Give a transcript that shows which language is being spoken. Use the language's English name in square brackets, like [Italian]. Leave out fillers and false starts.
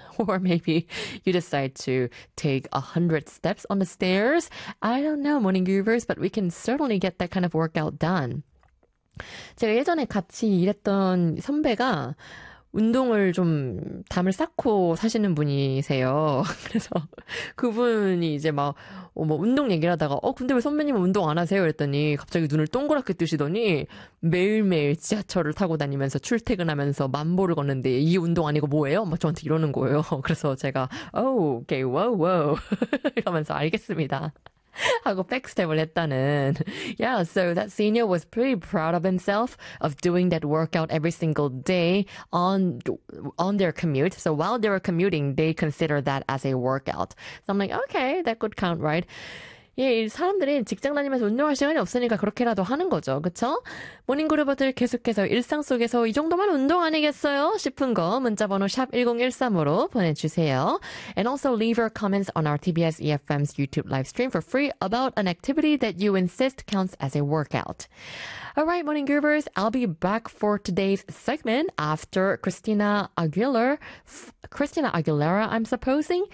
[English] or maybe you decide to take 100 steps on the stairs. I don't know, morning groovers, but we can certainly get that kind of workout done. [Korean] 제가 예전에 같이 일했던 선배가 운동을 좀 담을 쌓고 사시는 분이세요. 그래서 그분이 이제 막 뭐 운동 얘기를 하다가 근데 왜 선배님은 운동 안 하세요? 그랬더니 갑자기 눈을 동그랗게 뜨시더니 매일매일 지하철을 타고 다니면서 출퇴근하면서 만보를 걷는데 이게 운동 아니고 뭐예요? 막 저한테 이러는 거예요. 그래서 제가 [English] okay, wow, wow [Korean] 이러면서 알겠습니다. 하고 백스텝을 했다는. [English] Yeah, so that senior was pretty proud of himself of doing that workout every single day on their commute. So while they were commuting, they considered that as a workout. So I'm like, okay, that could count, right? [Korean] 예, 사람들이 직장 다니면서 운동할 시간이 없으니까 그렇게라도 하는 거죠. 그쵸? 모닝그룹어들 계속해서 일상 속에서 이 정도만 운동 아니겠어요? 싶은 거 문자번호 샵1013으로 보내주세요. [English] And also leave your comments on our TBS EFM's YouTube live stream for free about an activity that you insist counts as a workout. Alright, morning groovers, I'll be back for today's segment after Christina Aguilera, I'm supposing?